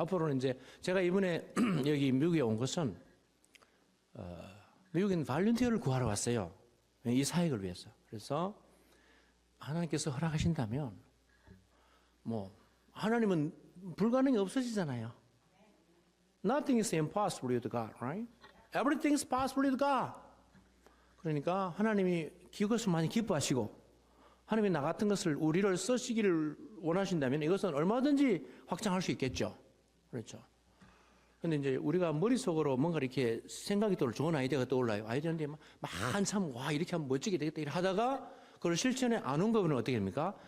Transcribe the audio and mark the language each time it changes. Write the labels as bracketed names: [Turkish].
[Korean] 앞으로는 이제 제가 이번에 여기 미국에 온 것은 미국인 발렌티어를 구하러 왔어요. 이 사역을 위해서. 그래서 하나님께서 허락하신다면 뭐 하나님은 불가능이 없어지잖아요. [English] Nothing is impossible with God, right? Everything is possible with God. [Korean] 그러니까 하나님이 그것을 많이 기뻐하시고 하나님이 나 같은 것을 우리를 쓰시기를 원하신다면 이것은 얼마든지 확장할 수 있겠죠. 그렇죠. 근데 이제 우리가 머릿속으로 뭔가 이렇게 생각이 떠올 좋은 아이디어가 떠올라요. 아이디어인데 막 한참 와 이렇게 하면 멋지게 되겠다 이렇게 하다가 그걸 실천에 안 온 거면 어떻게 됩니까?